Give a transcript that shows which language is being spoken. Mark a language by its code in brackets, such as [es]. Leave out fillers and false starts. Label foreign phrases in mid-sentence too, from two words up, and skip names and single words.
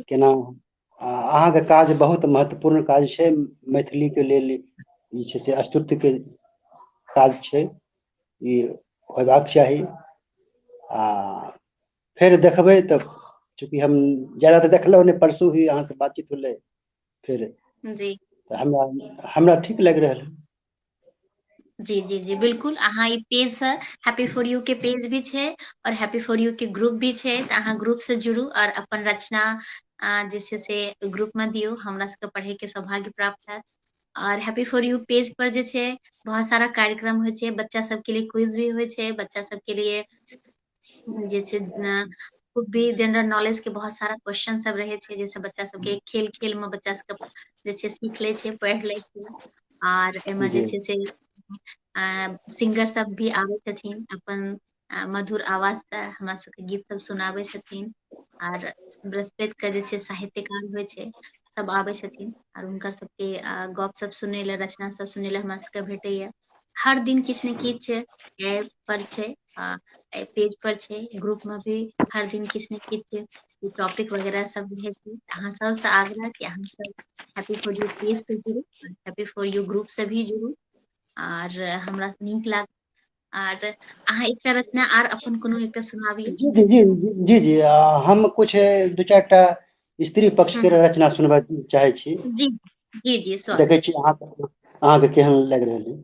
[mai] केना अहाँके काज बहुत महत्वपूर्ण काज छै, मैथिली के लेल ई छै से अस्तित्व के काज छै, ई होयबाक चाही। आ फिर देखबै तऽ, चूँकि हम ज्यादा तऽ देखलहुँ नहीं, परसू ही अहाँ से बातचीत होलै फिर, जी तऽ हमरा ठीक लागि रहल है। जी जी जी बिल्कुल। अहाँ ई पेज से हैप्पी फॉर यू के पेज भी छै, और हैप्पी फॉर यू के ग्रुप भी छै, तऽ अहाँ ग्रुप से जुड़ू और अपन रचना जे छै से ग्रुप में दियौ, हमरा सबके पढ़े के सौभाग्य प्राप्त हैत। और हैप्पी फॉर यू पेज पर जे छै बहुत सारा कार्यक्रम होइ छै, बच्चा सबके लिए क्विज भी होइ छै, बच्चा सबके लिए जे छै खुद भी [en] general knowledge [mai] के बहुत सारा क्वेश्चन सब रहे छै, जैसे बच्चा सबके खेल खेल में बच्चा सबके जे छै सीख ले छै, पढ़ ले छै। और एमे जे जी छै से सिंगर सब भी आबै छथिन, अपन मधुर आवाज से हमरा सबके गीत सब सुनाबै छथिन। और बृहस्पति के जे छै साहित्यकार होइ छै, सब आबै छथिन, और हुनकर सबके गप सब सुनै ले, रचना सब सुनै ले हमरा सबके भेटैया। हर दिन किछु ने किछु ऐप पर छै, पेज पर छै, ग्रुप में भी हर दिन किछु ने किछु टॉपिक वगैरह सब रहै छै। अहाँ सबसे आग्रह कि अहाँ सब हैप्पी फॉर यू पेज से जुड़ू, हैप्पी फॉर यू ग्रुप से भी जुड़ू, और हमरा नीक लाग। और अहाँ एकटा रचना आर अपन कोनो एकटा सुनाबियौ। जी जी जी जी जी हम कुछ दू चारि टा स्त्री पक्ष के हम्म, रचना सुनबा चाहे छी, जी जी जी स्वागत। देखे छी अहाँके केहन लागि रहल है।